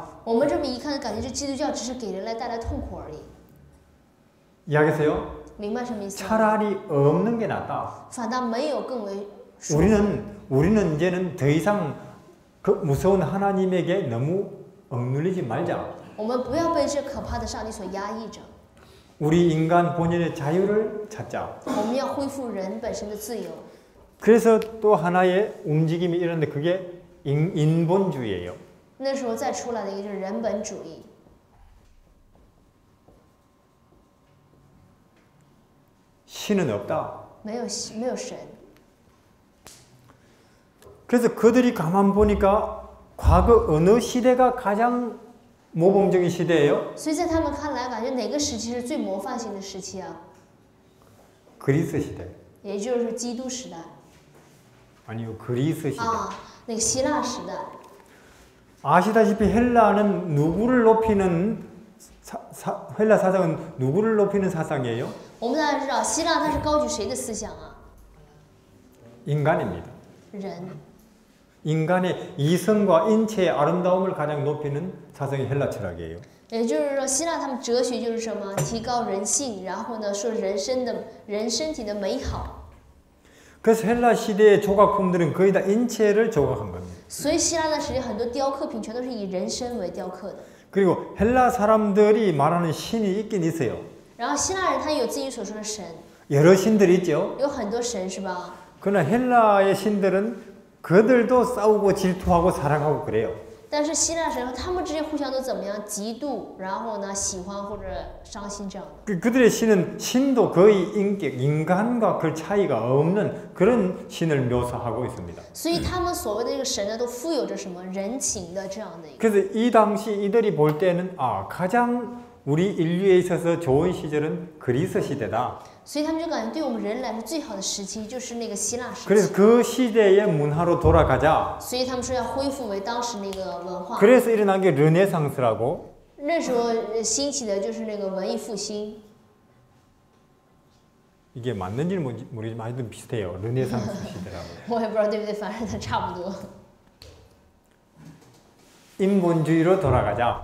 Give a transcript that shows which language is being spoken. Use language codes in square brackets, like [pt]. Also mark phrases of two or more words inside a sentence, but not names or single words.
[zh] 我们这么一看，感觉这基督教只是给人来带来痛苦而已。 [ko] 이해하겠어요? [zh] 明白什么意思吗？ [ko] 차라리 없는 게 낫다. [zh] 反倒没有更为舒服。 [ko] 우리는 이제는 더 이상 그 무서운 하나님에게 너무 억눌리지 말자. [zh] 我们不要被这可怕的上帝所压抑着， [ko] 우리 인간 본연의 자유를 찾자. [zh] 我们要恢复人本身的自由。 [ko] 그래서 또 하나의 움직임이 일어났는데 그게 인본주의예요. [zh] 那时候再出来的一个就是人本主义， [ko] 신은 없다. [zh] 没有神。 [ko] 그래서 그들이 가만 보니까 과거 어느 시대가 가장 모범적인 시대예요? [zh] 所以在他们看来，感觉哪个时期是最模范性的时期啊？ [ko] 그리스 시대. [zh] 也就是基督时代 [ko] 아니요, 그리스 시대. [zh] 啊，那个希腊时代。 [ko] 아시다시피 헬라는 누구를 높이는 헬라 사상은 누구를 높이는 사상이에요? [zh] 我们大家知道，希腊它是高举谁的思想啊？ [ko] 인간입니다. [zh] 人。 [ko] 인간의 이성과 인체의 아름다움을 가장 높이는 사상이 헬라 철학이에요. [zh] 也就是说，希腊他们哲学就是什么？提高人性，然后呢，说人身体的美好。 [ko] 그래서 헬라 시대의 조각품들은 거의 다 인체를 조각한 겁니다. [zh] 所以希腊那时期很多雕刻品全都是以人身为雕刻的。 [ko] 그리고 헬라 사람들이 말하는 신이 있긴 있어요. [zh] 然后希腊人他有自己所说的神， [ko] 여러 신들이 있죠. [zh] 有很多神是吧？ [ko] 그러나 헬라의 신들은 그들도 싸우고 질투하고 사랑하고 그래요. [zh] 但是希腊神他们之间互相都怎么样？嫉妒，然后呢喜欢或者伤心这样的。 [ko] 그들의 신은 신도 거의 인간과 그 차이가 없는 그런 신을 묘사하고 있습니다. [zh] 所以他们所谓的这个神呢，都富有着什么人情的这样的一个。 [ko] 그래서 이 당시 이들이 볼 때는 가장 우리 인류에 있어서 좋은 시절은 그리스 시대다. [zh] 所以他们就感觉对我们人来说最好的时期就是那个希腊时 [ko] 그래서 [zh] 期。 [ko] 그 시대의 문화로 돌아가자. [zh] 所以他们说要恢复为当时那个文化。 [ko] 그래서 일어난 게 르네상스라고. [zh] 那时候兴起的就是那个文艺复兴。 [ko] 이게 맞는지는 모르지만 하여튼 비슷해요. 르네상스 시대라고. [zh] 我也不知道对不对，反正它差不多。 [ko] 인본주의로 돌아가자.